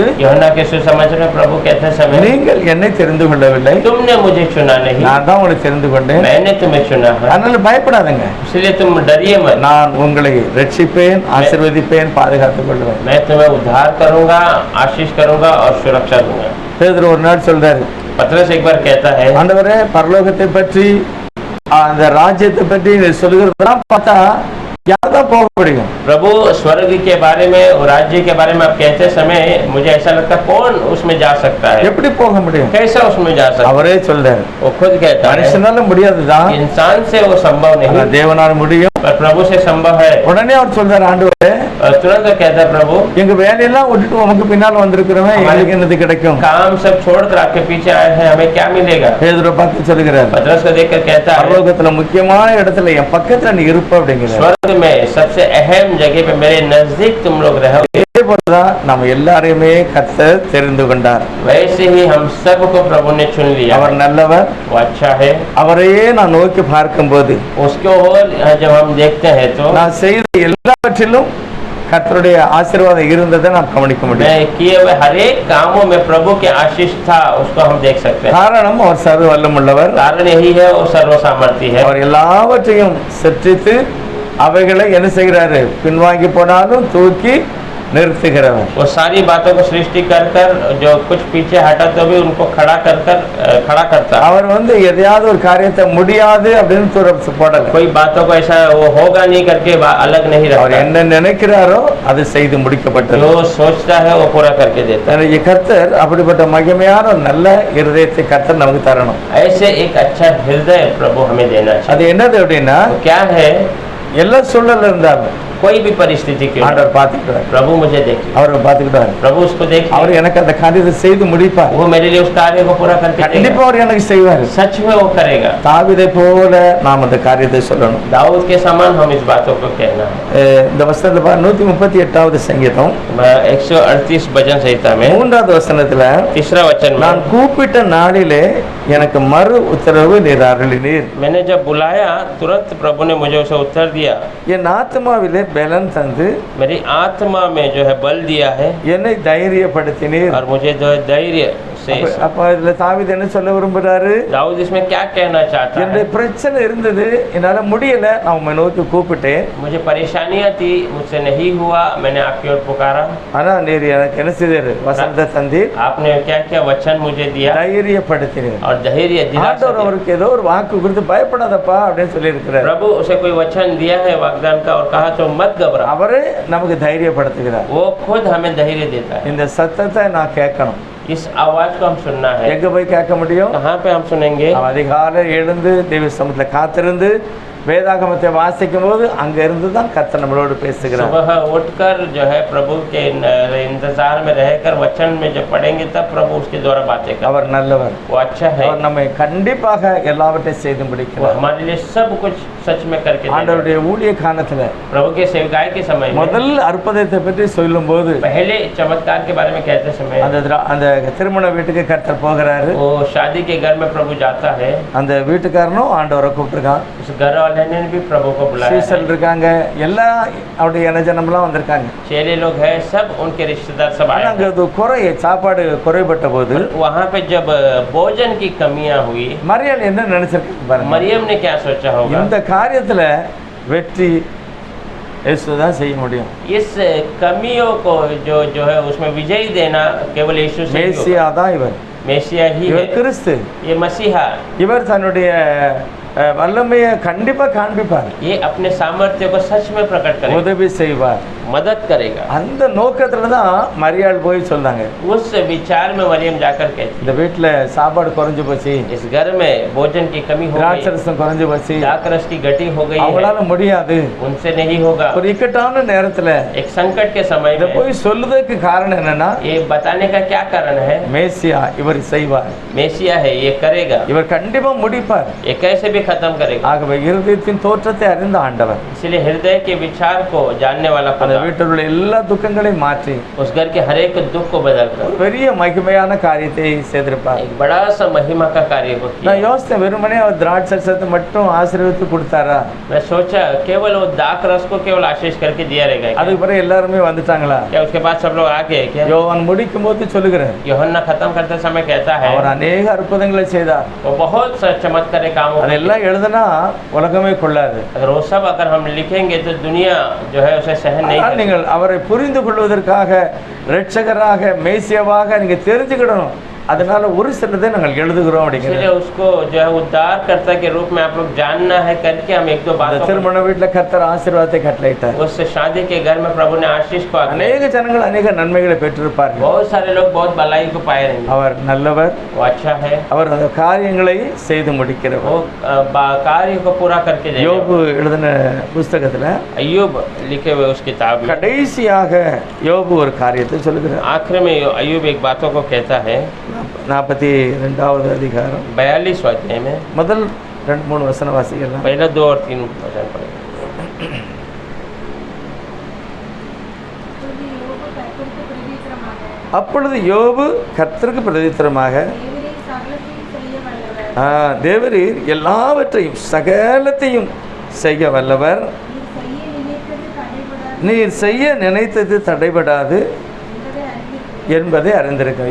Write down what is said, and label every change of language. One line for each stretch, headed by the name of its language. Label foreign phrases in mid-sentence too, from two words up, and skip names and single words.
Hindi: यूहन्ना के सुसमाचार में प्रभु कहते समय
Tamil: நீங்கள் என்னை தெரிந்து கொள்ளவில்லை,
Hindi: तुमने मुझे चुना नहीं,
Tamil: நான் தான் உங்களை தெரிந்து கொண்டேன்,
Hindi: मैंने तुम्हें चुना है.
Tamil: அதனால பயப்படாதீங்க,
Hindi: इसलिए तुम डरिए मत.
Tamil: நான் உங்களை ரட்சிப்பேன், ஆசீர்வதிப்பேன், பாதுகாத்துக் கொள்வேன்.
Hindi: मैं तुम्हें उद्धार करूंगा, आशीष करूंगा और सुरक्षा दूंगा.
Tamil: பேதுரு ஒரு நாள் சொல்றாரு,
Hindi: पतरस एक बार कहता है
Tamil: ஆண்டவரே பரலோகத்தை பற்றி, அந்த ராஜ்யத்தை பற்றி நீ சொல்லுகிறதெல்லாம் பார்த்தா யார்தான் போக முடியும்?
Hindi: प्रभु स्वर्ग के बारे में और राज्य के बारे में आप कहते समय मुझे ऐसा लगता है कौन उसमें जा सकता है,
Tamil: எப்படி போக முடியும்?
Hindi: कैसा उसमें जा सकता है?
Tamil: அவரே சொல்றாரு,
Hindi: वो खुद कहता है
Tamil: மனுஷனால முடியாதுதான்,
Hindi: इंसान से वो संभव
Tamil: ஆனா
Hindi: नहीं,
Tamil: தேவனால முடியும்.
Hindi: पर प्रभु से संभव है.
Tamil: உடனே அவர் சொல்றாரு, ஆண்டவரே
Hindi: और तुरंत वो कहता है प्रभु
Tamil: எங்க வேலையெல்லாம் விட்டுட்டு உமக்கு பின்னால் வந்திருக்கிறவன் எங்களுக்கு என்னது கிடைக்கும்?
Hindi: काम सब छोड़कर आपके पीछे आए हैं, हमें क्या मिलेगा?
Tamil: பேதுரு பார்த்து சொல்லுகிறார்,
Hindi: पतरस को देखकर कहता है
Tamil: பரலோகத்துல முக்கியமான இடத்துல என் பக்கத்துல நீ இருப்ப அப்படிங்கிறார்.
Hindi: स्वर्ग में सबसे अहम जगह पे मेरे नजदीक तुम लोग रहो.
Tamil: இதே போலதான் நம்ம எல்லாரையுமே கர்த்தர் தெரிந்து கொண்டார்.
Hindi: वैसे ही हम सबको प्रभु ने चुन लिया.
Tamil: அவர் நல்லவர்,
Hindi: वो अच्छा है.
Tamil: அவரையே நான் நோக்கி பார்க்கும்போது
Hindi: उसको और जब हम देखते हैं तो
Tamil: நான் செய்த எல்லாவற்றிலும் கர்த்தருடைய ஆசீர்வாதம் இருந்ததை நாம் கவனிக்க முடியும்.
Hindi: मैं किए हुए हर एक कामों में प्रभु के आशीष था, उसको हम देख सकते हैं.
Tamil: காரணம் அவர் சர்வ வல்லமுள்ளவர்,
Hindi: कारण यही है वो सर्वसामर्थी है.
Tamil: அவர் எல்லாவற்றையும் சிருஷ்டித்து அவைகளை என்ன செய்கிறாரு? பின்வாங்கி போனாலும் தூக்கி நிறுத்துகிறவர்.
Hindi: वो सारी बातों को सृष्टि कर कर जो कुछ पीछे हटा तो भी उनको खड़ा करता.
Tamil: அவர் எதையாவது ஒரு காரியத்தை முடியாது அப்படின்னு போடல.
Hindi: कोई बातों को ऐसा वो होगा नहीं करके अलग नहीं
Tamil: அவர்
Hindi: रखता.
Tamil: என்ன நினைக்கிறாரோ அது செய்து முடிக்கப்பட்டது.
Hindi: जो सोचता है वो पूरा करके देता है.
Tamil: எனவே கர்த்தர் அப்படிப்பட்ட மகிமையான ஒரு நல்ல இருதயத்தை கர்த்தர் நமக்கு தரணும்.
Hindi: ऐसे एक अच्छा हृदय प्रभु हमें देना
Tamil: அது
Hindi: चाहिए.
Tamil: என்னது அப்படின்னா,
Hindi: तो क्या है?
Tamil: எல்லா சூழல்ல இருந்தாலும்
Hindi: कोई भी परिस्थिति क्यों ना,
Tamil: ஆண்டவர் பார்த்துக்கிட்டார்,
Hindi: प्रभु मुझे देखिए,
Tamil: அவர் பார்த்துக்கிட்டார்,
Hindi: प्रभु उसको देखिए,
Tamil: அவர் எனக்கு அந்த காரியத்தை செய்து முடிப்பார்.
Hindi: वो मेरे लिए उस कार्य को पूरा करके
Tamil: கண்டிப்பா
Hindi: देगा,
Tamil: அவர் எனக்கு செய்வார்.
Hindi: सच में वो करेगा।
Tamil: தாவீதை போல நாம் அந்த காரியத்தை சொல்லணும்.
Hindi: दाऊद के समान हम इस बातों को कहना है।
Tamil: இந்த வசனத்துல 138வது சங்கீதம்
Hindi: 138 भजन संहिता में
Tamil: 3வது வசனத்துல,
Hindi: तीसरा वचन
Tamil: நான்
Hindi: में,
Tamil: கூப்பிட்ட நாளிலே எனக்கு மறு உத்தரவு நீர் அருளினீர்.
Hindi: मैंने जब बुलाया तुरंत प्रभु ने मुझे उसे उत्तर दिया,
Tamil: என் ஆத்மாவிலே பலன் தந்து
Hindi: मेरी आत्मा में जो है बल दिया है
Tamil: என்னை தைரியப்படுத்தினீர்.
Hindi: और मुझे जो है धैर्य से।
Tamil: அப்ப இதுல தாவீது என்ன சொல்ல விரும்புறாரு?
Hindi: दाऊद इसमें क्या कहना चाहता
Tamil: என்னுடைய
Hindi: है?
Tamil: பிரச்சனை இருந்தது, என்னால முடியல, நான் உம்மை நோக்கி கூப்பிட்டேன்,
Hindi: मुझे परेशानियां थी, मुझसे नहीं हुआ, मैंने आपकी ओर पुकारा,
Tamil: ஆனா நீர் எனக்கு என்ன செய்தாரு? வசனத்தை தந்தீர்,
Hindi: आपने क्या क्या वचन मुझे दिया
Tamil: தைரியப்படுத்தினீர்.
Hindi: और धैर्य दिलासा
Tamil: ஆண்டவர்
Hindi: दिया।
Tamil: அவருக்கு ஏதோ ஒரு வாக்கு கொடுத்து பயப்படாதப்பா அப்படின்னு சொல்லி இருக்கிறார்.
Hindi: प्रभु उसे कोई वचन दिया है वाग्दान का और कहा तो मत घबरा,
Tamil: அவரே நமக்கு தைரியப்படுத்துகிறார்.
Hindi: वो खुद हमें धैर्य देता है।
Tamil: இந்த சத்தத்தை நான் கேட்கணும்.
Hindi: इस आवाज को हम सुनना है।
Tamil: எங்க போய் கேட்க முடியும்?
Hindi: कहाँ पे हम सुनेंगे?
Tamil: அவன் அதிகாலை எழுந்து தெய்வ சமூகத்துல காத்திருந்து வேதாகமத்தை வாசிக்கும் போது அங்க இருந்து தான் கர்த்தர் நம்மளோடு பேசுகிறார்.
Hindi: सुबह उठकर जो है प्रभु के इंतजार में रहकर वचन में जब पढ़ेंगे तब प्रभु उसके द्वारा बातें कर।
Tamil: அவர் நல்லவர்,
Hindi: वो अच्छा है,
Tamil: அவர் நம்மை கண்டிப்பாக எல்லாவற்றையும் செய்து
Hindi: वो
Tamil: முடிக்கிறார்.
Hindi: हमारे लिए सब कुछ सच में करके देगा।
Tamil: ஆண்டவருடைய ஊழிய காலத்துல
Hindi: प्रभु के सेवकाई के समय में
Tamil: முதல் அற்புதத்தை பற்றி சொல்லும் போது
Hindi: पहले चमत्कार के बारे में कहते समय
Tamil: அந்த திருமண வீட்டுக்கு கர்த்தர் போகிறாரு.
Hindi: वो शादी के घर में प्रभु जाता है,
Tamil: அந்த வீட்டுக்காரனும் ஆண்டவரை கூப்பிட்டுருக்கான்.
Hindi: उस घर वाले ने भी प्रभु को बुलाया
Tamil: சீசல்
Hindi: है।
Tamil: இருக்காங்க, எல்லா அவருடைய இனஜனம்லாம் வந்திருக்காங்க.
Hindi: चेले लोग हैं, सब उनके रिश्तेदार सब आए
Tamil: ஆனா அங்க
Hindi: हैं।
Tamil: அது சாப்பாடு குறைபட்ட போது
Hindi: वहाँ पे जब भोजन की कमियां हुई,
Tamil: மரியாள் என்ன நினைச்சிருக்கு பாருங்க.
Hindi: मरियम ने क्या सोचा होगा?
Tamil: இந்த காரியத்துல வெற்றி இயேசு தான் செய்ய முடியும்.
Hindi: इस कमियों को जो जो है उसमें विजय देना केवल यीशु से ही होगा।
Tamil: மேசியா தான் இவர்.
Hindi: मेसिया ही है,
Tamil: இவர் கிறிஸ்து.
Hindi: ये मसीहा,
Tamil: இவர் தன்னுடைய வல்லமையை கண்டிப்பா காண்பிப்பார்,
Hindi: ये अपने सामर्थ्य को सच में प्रकट करेगा,
Tamil: உதவி செய்வார்.
Hindi: मदद करेगा।
Tamil: அந்த நோக்கத்துல தான் மரியாள் போய் சொன்னாங்க,
Hindi: उस विचार में मरियम जाकर कहती
Tamil: இந்த வீட்டுல சாப்பாடு குறைஞ்சு போச்சு,
Hindi: है, इस घर में भोजन की कमी हो गई,
Tamil: திராட்சரசம் குறைஞ்சு போச்சு,
Hindi: दाखरस की गटी हो गई है,
Tamil: அவங்களால முடியாது.
Hindi: उनसे नहीं होगा।
Tamil: ஒரு இக்கட்டான நேரத்துல
Hindi: एक संकट के समय
Tamil: இத
Hindi: में
Tamil: போய் சொல்லுறதுக்கு காரணம் என்னன்னா,
Hindi: ये बताने का क्या कारण है?
Tamil: மேசியா இவர் செய்வார்,
Hindi: मेसिया है, ये करेगा,
Tamil: இவர் கண்டிப்பா முடிப்பார்.
Hindi: ये कैसे भी खत्म करेगा।
Tamil: ஆகவே இருதயத்தின் தோற்றத்தை அறிந்த ஆண்டவர்
Hindi: इसलिए हृदय के विचार को जानने वाला
Tamil: அந்த
Hindi: खुदा
Tamil: வீட்டில் உள்ள எல்லா துக்கங்களையும் மாற்றி
Hindi: उस घर के हर एक दुख को बदलकर
Tamil: பெரிய மகிமையான காரியத்தை செய்திருப்பார்.
Hindi: एक बड़ा सा महिमा का कार्य को किया।
Tamil: நான் யோசித்தேன், வெறுமனே அவர் திராட்சரசத்தை மட்டும் ஆசீர்வதித்து கொடுத்தாரா?
Hindi: मैं सोचा केवल वो दाख रस को केवल आशीष करके दिया रहेगा क्या?
Tamil: அதுக்கு பிறகு எல்லாருமே வந்துட்டாங்களா?
Hindi: क्या उसके बाद सब लोग आ गए क्या?
Tamil: யோவான் முடிக்கும் போது சொல்லுகிறார்,
Hindi: यूहन्ना खत्म करते समय कहता है
Tamil: அவர் அநேக அற்புதங்களை செய்தார்.
Hindi: वो बहुत सा चमत्कार काम हो।
Tamil: அதெல்லாம் எழுதுனா உலகமே கொள்ளாது.
Hindi: अगर वो सब अगर हम लिखेंगे तो दुनिया जो है उसे सहन नहीं
Tamil: ஆனால்
Hindi: कर
Tamil: நீங்கள் அவரை புரிந்து கொள்வதற்காக, ரட்சகராக, மேசியாவாக நீங்க தெரிஞ்சுக்கிடணும். அதனால ஒரு சிலதை நாங்கள் எழுதுகிறோம்
Hindi: इसलिए
Tamil: அப்படிங்கிறது.
Hindi: उसको जो है उद्धारकर्ता के रूप में आप लोग जानना है करके हम एक दो
Tamil: அந்த
Hindi: बातों
Tamil: திருமண வீட்டில் கர்த்தர் ஆசீர்வாதத்தை கட்டளையிட்டார்.
Hindi: उस शादी के घर में प्रभु ने आशीष को आज्ञा दी।
Tamil: அநேக ஜனங்கள் அநேக நன்மைகளை பெற்றிருப்பார்கள்.
Hindi: बहुत सारे लोग बहुत भलाई को पाए रहेंगे।
Tamil: அவர் நல்லவர்,
Hindi: वो अच्छा है,
Tamil: அவர் அந்த காரியங்களை செய்து முடிக்கிறவர்.
Hindi: वो कार्य को पूरा करके देगा।
Tamil: யோபு எழுதின புஸ்தகத்துல
Hindi: अय्यूब लिखे हुए उस किताब में
Tamil: கடைசியாக யோபு ஒரு காரியத்தை சொல்லுகிறார்.
Hindi: आखिर में अय्यूब एक बातों को कहता है
Tamil: 42வது அதிகாரம்
Hindi: 42 अध्याय में
Tamil: முதல் 2-3 வசன வாசிக்கலாம்.
Hindi: पहले 2 और 3 वचन पढ़ेंगे।
Tamil: அப்பொழுது யோபு கர்த்தருக்கு பிரதித்திரமாக, தேவரீர் எல்லாவற்றையும் சகலத்தையும் செய்ய வல்லவர், நீர் செய்ய நினைத்தது தடைபடாது என்பதை அறிந்திருக்க.